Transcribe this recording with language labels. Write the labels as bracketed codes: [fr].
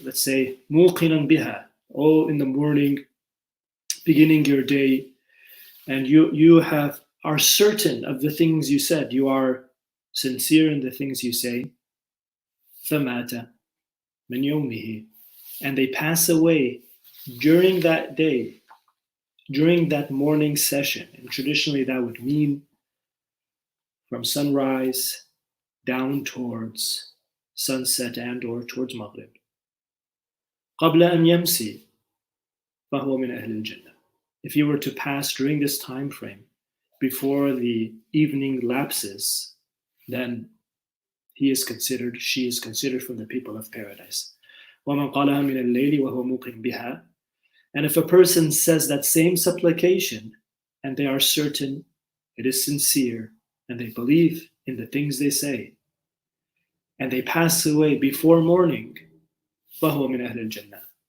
[en] Let's say, [ar] muqinan biha, [en] oh, in the morning, beginning your day, and you are certain of the things you said, you are sincere in the things you say, [ar] famata min yawmihi, [en] and they pass away during that day, during that morning session. And traditionally that would mean from sunrise down towards sunset and or towards Maghrib. [ar] قبل أن يمسي فهو من أهل الجنة. [en] If you were to pass during this time frame before the evening lapses, then she is considered from the people of paradise. [ar] وَمَنْ قَالَهَا مِنَ اللَّيْلِ وَهُوَ مُوقِنٌ بِهَا. [en] And if a person says that same supplication and they are certain, it is sincere, and they believe in the things they say, and they pass away before morning, [ar] فَهُوَ مِنْ أَهْلِ الْجَنَّةِ.